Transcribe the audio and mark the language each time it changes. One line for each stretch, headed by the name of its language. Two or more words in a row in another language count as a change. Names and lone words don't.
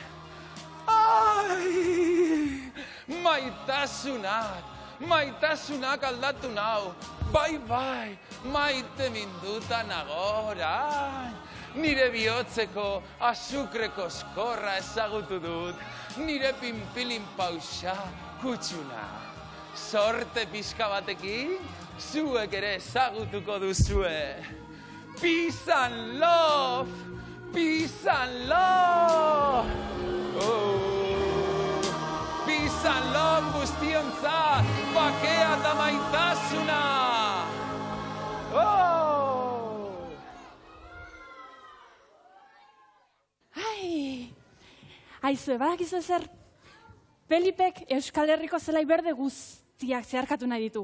Basque: Ai, maitasunak aldatu nau, bai, maite minduta nagora. Nire bihotzeko azukreko eskorra ezagutu dut, nire pinpilin pausa kutsuna. Sorte pixka batekin, zuek ere ezagutuko duzue.
English: Peace and love! Peace and love! Peace and love
Basque: guztiontzat, bakea eta maitasuna! Aizue, badakizue zer, Felipek Euskal Herriko zelai berde guztiak zeharkatu nahi ditu.